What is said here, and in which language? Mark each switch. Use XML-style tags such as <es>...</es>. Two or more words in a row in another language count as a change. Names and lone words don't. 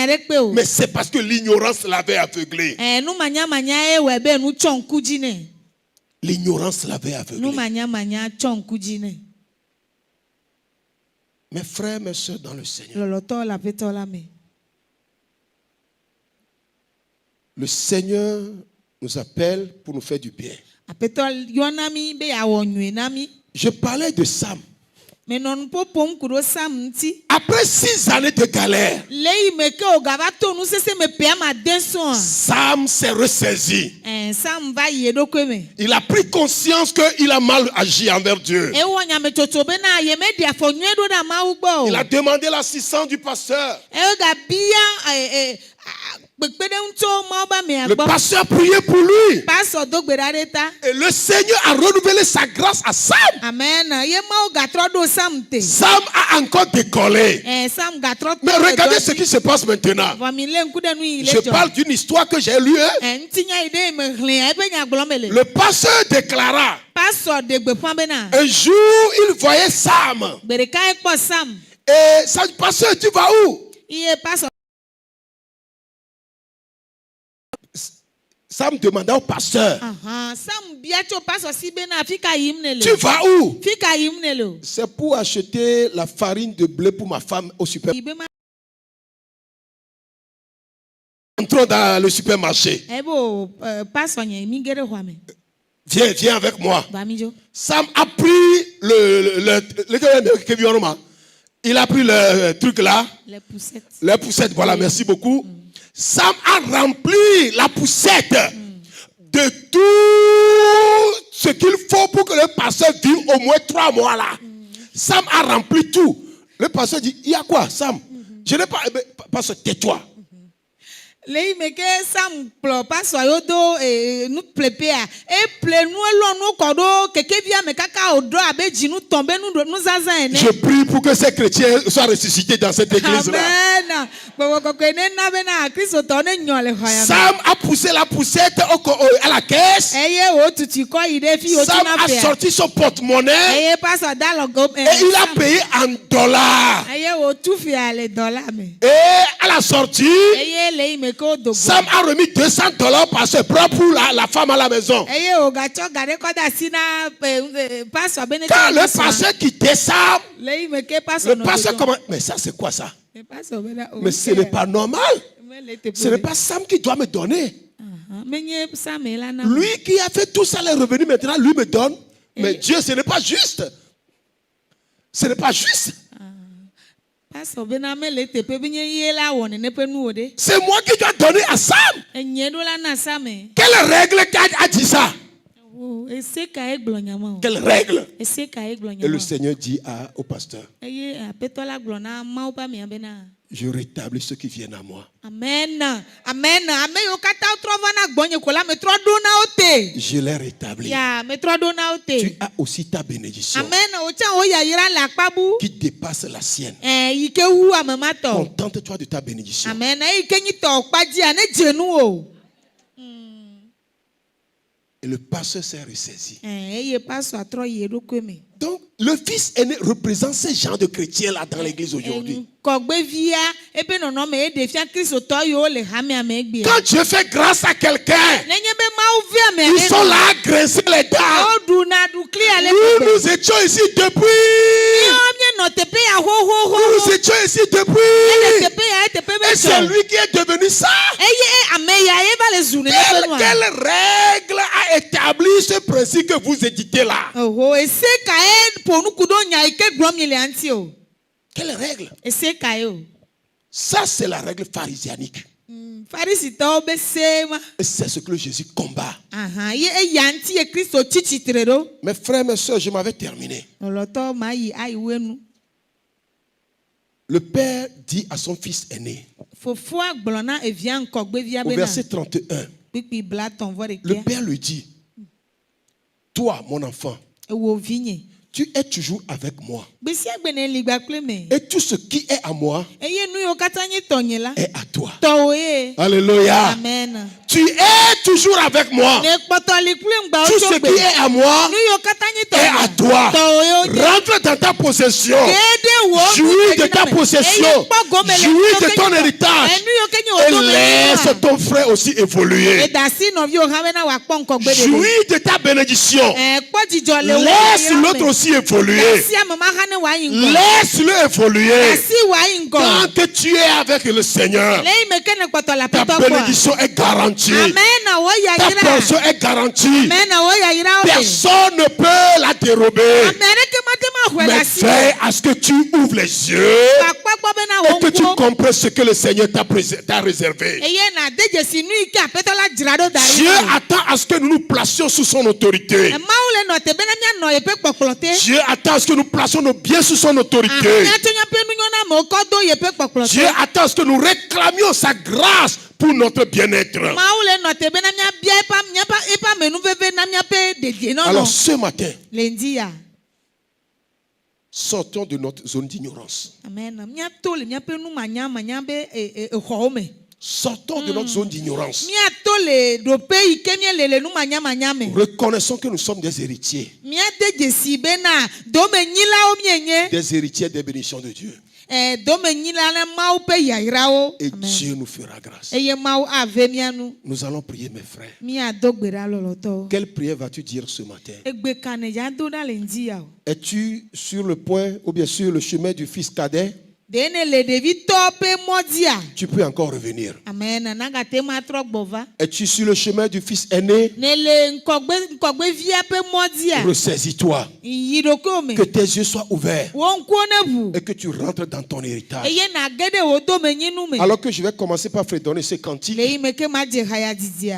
<fr>Mais c'est parce que l'ignorance l'avait aveuglé. L'ignorance l'avait aveuglé. Mes frères, mes soeurs dans le Seigneur, Le Seigneur nous appelle pour nous faire du bien.</fr> <ee>Aƒetɔ yɔna mi be yeawɔ nyui na mi.</ee> <fr>Je parlais de Sam.</fr> <ee>Menɔ nu ƒoƒom ku ɖo Sam ŋuti.</ee> <fr>Après 6 années de galère,</fr> <ee>Le yi me ke wògava to nusese me ƒea me ade sɔ̃a.</ee> <fr>Sam s'est ressaisi.</fr> <ee>Sam va yi eɖokui me.</ee> <fr>Il a pris conscience qu'il a mal agi envers Dieu.</fr> <ee>Ewɔ nyametsotso bena yemeɖi afɔ nyuie ɖo ɖe Mawu gbɔ o.</ee> <fr>Il a demandé l'assistance du pasteur.</fr> <ee>Egabia kpekpeɖeŋutso Mawu be amea</ee> <fr>Le</fr> <ee>gbɔ.</ee> <fr>pasteur a prié pour lui.</fr> <ee>Pastor do gbe ɖa ɖe ta.</ee> <fr>Et le Seigneur a renouvelé sa grâce à Sam.</fr> <ee>Amen. Ye Mawu gatrɔ ɖo Sam te.</ee> <fr>Sam a encore décollé.</fr> <ee>Sam gatrɔ to</ee> <fr>Mais regardez ce qui se passe maintenant.</fr> <ee>Vɔ mi le ŋku ɖe nu yi le</ee> <fr>Je</fr> <ee>dzɔ.</ee> <fr>parle d'une histoire que j'ai lue.</fr> <ee>Ŋutinya yi ɖe me hlẽ ebe nyagblɔ me le.</ee> <fr>Le pasteur déclara,</fr> <ee>Pastor de gbeƒã bena.</ee> <fr>un jour il voyait Sam.</fr> <ee>Gbe ɖeka ekpɔ Sam.</ee> <fr>Et ça, pasteur, tu vas où?</fr> <ee>Iye pastor.</ee> <fr>Sam demanda au pasteur,</fr> <ee>Sam bia tso pastor si bena fi ka yim ne le.</ee> <fr>tu vas où?</fr> <ee>Fi ka yim ne le.</ee> <fr>C'est pour acheter la farine de blé pour ma femme au supermarché.</fr> <ee>Ibe ma.</ee> <fr>Entrons dans le supermarché.</fr> <ee>Ebo pastor nye mi ge ɖe xɔa me.</ee> <fr>Viens avec moi.</fr> <ee>Va mi dzo.</ee> <fr>Sam a pris il a pris le truc là, Les poussettes. les poussettes, voilà, merci beaucoup. Sam a rempli la poussette de tout ce qu'il faut pour que le pasteur vive au moins 3 mois là. Sam a rempli tout. Le pasteur dit, il y a quoi, Sam? Je n'ai pas... Pasteur, tais-toi.</fr> <ee>Le yi me ke Sam kplɔ pastor yo do nu plepea. Ple nu elɔ nu kɔ ɖo kekevia me kaka wòɖɔ abe dzinu tɔn be nuzazã ene.</ee> <fr>Je prie pour que ces chrétiens soient ressuscités dans cette église là. Amen.</fr> <ee>Gbɔgbɔ kɔkɔe ne na bena kristotɔ ne nyɔ le xɔ ya me.</ee> <fr>Sam a poussé la poussette à la caisse.</fr> <ee>Eye wo tutu kɔ yi ɖe fi wo</ee> <fr>Sam</fr> <ee>tina</ee> <fr>a</fr> <ee>fea.</ee> <fr>sorti son porte-monnaie</fr> <ee>Eye pastor da lɔ go.</ee> <fr>et il a payé en dollars.</fr> <ee>Eye wo tu fea le dɔla me.</ee> <fr>Et à la sortie,</fr> <ee>Eye le yi me ke wo do go.</ee> <fr>Sam a remis $200 par ce bras pour la femme à la maison.</fr> <ee>Eye wo gatsɔ ga ɖe kɔ da si na pastor bene.</ee> <fr>Quand le pasteur quittait Sam,</fr> <ee>le yi me ke pastor</ee> <fr>le pasteur comment? Mais ça c'est quoi ça?</fr> <ee>Pastor bena.</ee> <fr>Mais ce n'est pas normal. Ce n'est pas Sam qui doit me donner.</fr> <ee>Menye Sam la na.</ee> <fr>Lui qui a fait tout ça, les revenus maintenant, lui me donne. Mais Dieu, ce n'est pas juste. Ce n'est pas juste.</fr> <ee>Pastor bena me le tepe be nye ye la wɔ nene ƒe nuwo ɖe.</ee> <fr>C'est moi qui dois donner à Sam.</fr> <ee>Enye ɖo la na Sam.</ee> <fr>Quelle règle a dit ça?</fr> <ee>Ese ka egblɔ nyama o.</ee> <fr>Quelle règle?</fr> <ee>Ese ka egblɔ</ee> <fr>Et le</fr> <ee>nyama.</ee> <fr>Seigneur dit au pasteur,</fr> <ee>Eye aƒetɔ la gblɔ na Mawu ƒe amea bena.</ee> <fr>je rétablis ceux qui viennent à moi. Amen. Amen.</fr> <ee>Ame yiwo katã trɔ va na gbɔnye ko la me trɔ ɖo na wo te.</ee> <fr>Je les rétablis.</fr> <ee>Ya me trɔ ɖo na wo te.</ee> <fr>Tu as aussi ta bénédiction</fr> <ee>Amen. O tsã wo yayra le akpa bu.</ee> <fr>qui dépasse la sienne.</fr> <ee>Yi ke wu ame ma tɔ.</ee> <fr>Contente-toi de ta bénédiction. Amen.</fr> <ee>Eyi ke nyi tɔ kpa dzia ne dze nu o.</ee> <fr>Et le pasteur s'est ressaisi.</fr> <ee>Eye pastor trɔ yi eɖokui me.</ee> <fr>Donc, le fils aîné représente ces gens de chrétiens-là dans l'église aujourd'hui.</fr> <ee>Kɔgbevia ebe nɔnɔme ye ɖevia kristotɔ yiwo le hamea me egbea.</ee> <fr>Quand Dieu fait grâce à quelqu'un,</fr> <ee>Nenye be Mawu vi amea</ee> <fr>ils sont là à grincer les dents.</fr> <ee>O ɖuna ɖukli ale</ee> <fr>Nous,</fr> <ee>gbegbe.</ee> <fr>nous étions ici depuis.</fr> <ee>Mienɔ teƒe ya xoxoxo.</ee> <fr>Nous étions ici</fr> <ee>Ele</ee> <fr>depuis.</fr> <ee>teƒe ya teƒe be</ee> <fr>Et c'est</fr> <ee>dzɔ.</ee> <fr>lui qui est devenu ça.</fr> <ee>Eye ame ya ye va le zu nene ƒe nua.</ee> <fr>Quelle règle a établi ce principe que vous éditez là?</fr> <ee>Oho, ese ka ye ƒo nuku ɖo nya yi ke gblɔm mi le ŋuti o.</ee> <fr>Quelle règle?</fr> <ee>Ese ka ye o.</ee> <fr>Ça, c'est la règle pharisianique.</fr> <ee>Farisitɔwo be se ma.</ee> <fr>Et c'est ce que Jésus combat.</fr> <ee>Ye eya ŋuti ye Kristo tsi tsitre ɖo.</ee> <fr>Mes frères, mes soeurs, je m'avais terminé.</fr> <ee>Lɔlɔtɔ ma yi ayi wo nu.</ee> <fr>Le père dit à son fils aîné,</fr> <ee>Fofoa gblɔ na evia ŋkɔgbevia</ee> <fr>au</fr> <ee>bena.</ee> <fr>verset 31,</fr> <ee>Kpikpi bla tɔn vɔ</ee> <fr>le</fr> <ee>ɖekea.</ee> <fr>père lui dit, toi, mon enfant,</fr> <ee>Ewo vinye.</ee> <fr>tu es toujours avec moi.</fr> <ee>Gbesia gbe ne li gbakple me.</ee> <fr>Et tout ce qui est à moi</fr> <ee>Eye nu yiwo katã nye tɔnye la.</ee> <fr>est à toi.</fr> <ee>Tɔwo ye.</ee> <fr>Alléluia. Amen. Tu es toujours avec moi.</fr> <ee>Ne kpɔtɔli kple ŋgbawo</ee> <fr>Tout</fr> <ee>tso</ee> <fr>ce</fr> <ee>gbe.</ee> <fr>qui est à moi</fr> <ee>Nu yiwo katã nye</ee> <fr>est à</fr> <ee>tɔnye.</ee> <fr>toi.</fr> <ee>Tɔwo ye wo nye.</ee> <fr>Rentre dans ta possession.</fr> <ee>Kede wo nu</ee> <fr>Jouis de</fr> <ee>ke</ee> <fr>ta</fr> <ee>dzina me.</ee> <fr>possession.</fr> <ee>Eye kpɔ gome le</ee> <fr>Jouis</fr> <ee>nu yiwo</ee> <fr>de</fr> <ee>ke</ee> <fr>ton</fr> <ee>nye tɔ.</ee> <fr>héritage.</fr> <ee>Nu yiwo ke nye wo</ee> <fr>laisse ton frère aussi évoluer.</fr> <ee>Edasi nɔvi o hã bena wòakpɔ ŋkɔgbe ɖeɖe.</ee> <fr>Jouis de ta bénédiction.</fr> <ee>Kpɔ dzidzɔ le wo</ee> <fr>Laisse</fr> <ee>yayra</ee> <fr>l'autre</fr> <ee>me.</ee> <fr>aussi évoluer.</fr> <ee>Asi ame ma hã ne wòayi ŋgɔ.</ee> <fr>Laisse-le évoluer.</fr> <ee>Asi wòayi ŋgɔ.</ee> <fr>Tant que tu es avec le Seigneur,</fr> <ee>Le yi me ke ne kpɔtɔ le</ee> <fr>ta</fr> <ee>aƒetɔ gbɔa.</ee> <fr>bénédiction est garantie.</fr> <ee>Amen na wo</ee> <fr>Ta</fr> <ee>yayra.</ee> <fr>portion est garantie.</fr> <ee>Amen na wo yayra wo me.</ee> <fr>Personne ne peut la dérober.</fr> <ee>Ame aɖeke mate ma hɔe le</ee> <fr>Mais</fr> <ee>asi.</ee> <fr>veille à ce que tu ouvres les yeux</fr> <ee>Akpɔ gbɔ bena</ee> <fr>et</fr> <ee>wo</ee> <fr>que tu</fr> <ee>ŋkuwo.</ee> <fr>comprennes ce que le Seigneur t'a réservé.</fr> <ee>Eye na de dzesi nu yi ke aƒetɔ la dzra ɖo da</ee> <fr>Dieu</fr> <ee>ɖi.</ee> <fr>attend à ce que nous nous placions sous son autorité.</fr> <ee>Mawu le nɔ te bena mianɔ yeƒe kpɔkplɔ te.</ee> <fr>Dieu attend à ce que nous placions nos biens sous son autorité.</fr> <ee>Miatsɔ miaƒe nunyɔnamewo kɔ do yeƒe kpɔkplɔ</ee> <fr>Dieu</fr> <ee>te.</ee> <fr>attend à ce que nous réclamions sa grâce pour notre bien-être.</fr> <ee>Mawu le nɔ te bena miabia eƒe amenuveve na miaƒe</ee> <fr>Alors</fr> <ee>dedienɔnɔ.</ee> <fr>ce matin,</fr> <ee>Le ŋdi ya.</ee> <fr>sortons de notre zone d'ignorance. Amen.</fr> <ee>Miato le miaƒe numanyamanya be exɔwo me.</ee> <fr>Sortons de notre zone d'ignorance.</fr> <ee>Miato le ɖoƒe yi ke miele le numanyamanya me.</ee> <fr>Reconnaissons que nous sommes des héritiers.</fr> <ee>Miade dzesi bena domenyilawo mienye.</ee> <fr>Des héritiers des bénédictions de Dieu.</fr> <ee>Domenyila le Mawu ƒe yayrawo.</ee> <fr>Et Amen. Dieu nous fera grâce.</fr> <ee>Eye Mawu ave mia nu.</ee> <fr>Nous allons prier, mes frères.</fr> <ee>Miado gbe ɖa lɔlɔtɔwo.</ee> <fr>Quelle prière vas-tu dire ce matin?</fr> <ee>Egbe ka ne dza do ɖa le ŋdi ya o.</ee> <fr>Es-tu sur le point ou bien sur le chemin du fils cadet?</fr> <ee>De ne le ɖevitɔ ƒe mɔdzia.</ee> <fr>Tu peux encore revenir.</fr> <ee>Amen. Nagate ma trɔ gbɔ va.</ee> <fr>Es-tu sur le chemin du fils aîné?</fr> <ee>Ne le ŋkɔgbevia ƒe mɔdzia.</ee> <fr>Ressaisis-toi.</fr> <ee>Yi ɖokuiwo me.</ee> <fr>Que tes yeux soient ouverts</fr> <ee>Wo ŋkuwo ne ʋu.</ee> <fr>et que tu rentres dans ton héritage.</fr> <ee>Eye na ge ɖe wo domenyinu me.</ee> <fr>Alors que je vais commencer par fredonner ce cantique,</fr> <ee>Le yi me ke ma dze haya didia.</ee>